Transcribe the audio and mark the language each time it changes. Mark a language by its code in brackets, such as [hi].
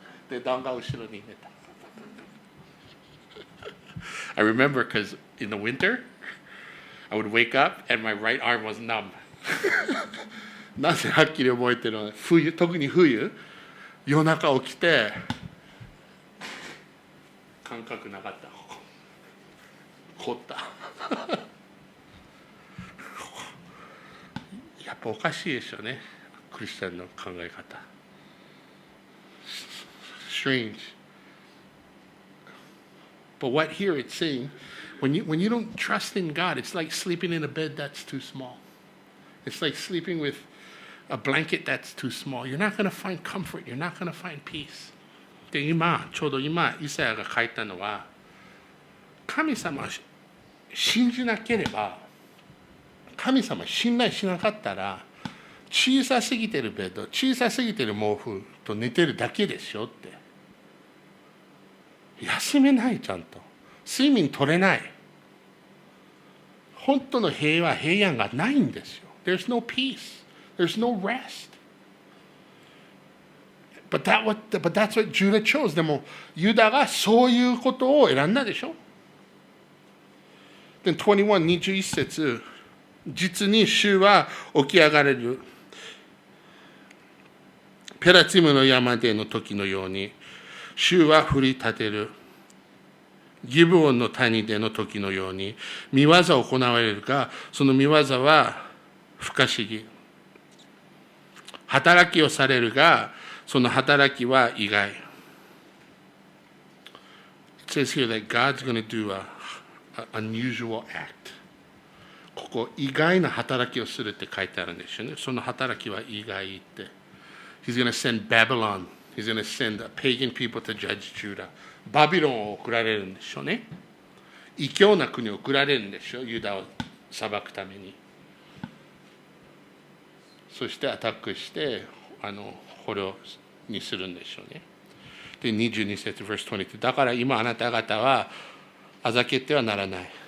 [ja] で、段が後ろに寝た。 [en] I remember because in the winter, I would wake up and my right arm was numb. [ja] なぜはっきり覚えてるのは、特に冬、夜中起きて、感覚なかった。凝った。やっぱおかしいでしょうね、クリスチャンの考え方。 [en] Strange. But what here it's saying, when you don't trust in God, it's like sleeping in a bed that's too small. It's like sleeping with a blanket that's too small. You're not going to find comfort. You're not going to find peace. [ja] でちょうど今イサヤが書いたのは、神様を信じなければ、神様を信頼しなかったら、小さすぎてるベッド、小さすぎてる毛布と寝てるだけでしょって。休めない、ちゃんと睡眠取れない。本当の平安がないんですよ。 [en] There's no peace. There's no rest. But that's what Judah chose. [ja] でもユダがそういうことを選んだでしょ。で21、21節、実に主は起き上がれる。ペラツィムの山での時のように、主は振り立てる。ギブオンの谷での時のように、見業を行われるが、その見業は不可思議。働きをされるが、その働きは意外。 [en] It says here that God's going to do an unusual act. [ja] ここ、意外な働きをするって書いてあるんですよね。その働きは意外って。 [en] He's going to send Babylon. He's going to send pagan people to judge Judah. [ja] バビロンを送られるんでしょうね。異教な国を送られるんでしょう。ユダを裁くために。そしてアタックして捕虜にするんでしょうね。で22節 [en] verse 22、 [ja] だから今あなた方はあざけてはならない。